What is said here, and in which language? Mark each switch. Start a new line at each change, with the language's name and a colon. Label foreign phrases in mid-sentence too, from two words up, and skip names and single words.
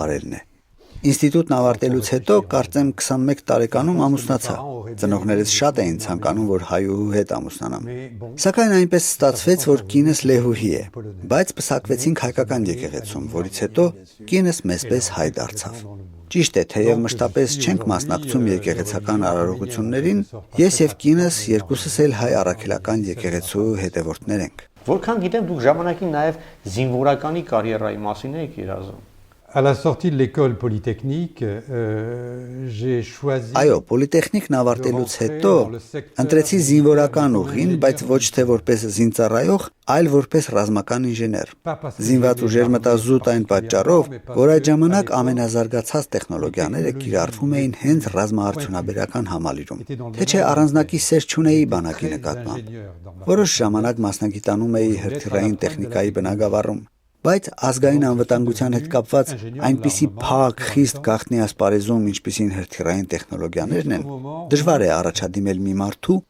Armenian: է։ Ինստիտուտն ավարտելուց հետո կարծեմ 21 տարեկանում ամուսնացա։ Ծնողներս շատ էին ցանկանում, որ հայուհու հետ ամուսնանամ։ Սակայն այնպես ստացվեց, որ կինս լեհուհի է, բայց պսակվեցինք հայկական եկեղեցում, որից հետո կինս մեզպես հայ դարձավ։ Ճիշտ է, թեև մշտապես չենք մասնակցում եկեղեցական արարողություններին, ես եւ կինս երկուսս էլ հայ առաքելական եկեղեցու հետևորդներ ենք։ Որքան գիտեմ, դուք ժամանակին նաև զինվորականի կարիերայի մասին եք երազում։
French: À la sortie de l'école polytechnique, j'ai choisi
Armenian: Այո, պոլիտեխնիկն ավարտելուց հետո ընտրեցի զինվորական ուղին, բայց ոչ թե որպես զինծառայող, այլ որպես ռազմական ինժեներ։ Զինված ուժեր մտա զուտ այն պատճառով, որ այդ ժամանակ ամենազարգացած տեխնոլոգիաները կիրառվում էին հենց ռազմաարդյունաբերական համալիրում։ Թե չէ առանձնակի սեր չունեի բանակի նկատմամբ։ Որոշ ժամանակ մասնագիտանում էի հրթիռային տեխնիկայի բնագավառում։ Բայց ազգային անվտանգության հետ կապված այնպիսի փակ, խիստ գաղտնի ասպարեզում, ինչպիսին հրթիռային տեխնոլոգիաներն են, դժվար է առաջադիմել մի մարդու,